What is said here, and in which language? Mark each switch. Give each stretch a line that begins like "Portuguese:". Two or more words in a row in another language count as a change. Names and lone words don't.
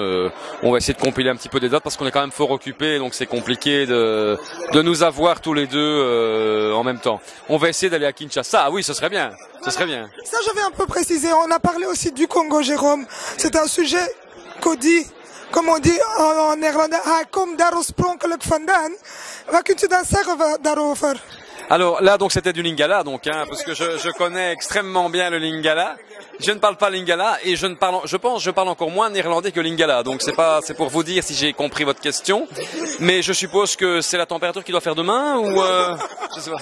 French: On va essayer de compiler un petit peu des dates parce qu'on est quand même fort occupés, donc c'est compliqué de nous avoir tous les deux en même temps. On va essayer d'aller à Kinshasa. Ah oui, ce serait bien. Ce serait bien. Ça, je vais un peu préciser. On a parlé aussi du Congo, Jérôme. C'est un sujet Cody, comme on dit en néerlandais, comme
Dutch: daro spronkelijk vandaan. Wat kunt u dan zeggen daarover?
French: Alors là, donc c'était du lingala, donc, parce que je connais extrêmement bien le lingala. Je ne parle pas lingala et je parle encore moins néerlandais que lingala. Donc c'est pour vous dire si j'ai compris votre question. Mais je suppose que c'est la température qu'il doit faire demain ou je sais pas.